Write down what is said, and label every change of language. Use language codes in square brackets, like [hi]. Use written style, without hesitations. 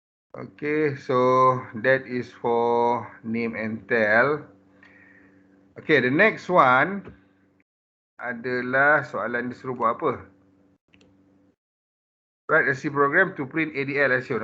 [en] Okay, so that is for name and tell. Okay, the next one [ms] adalah soalan disuruh buat apa? [en] Write a C program to print ADL as shown.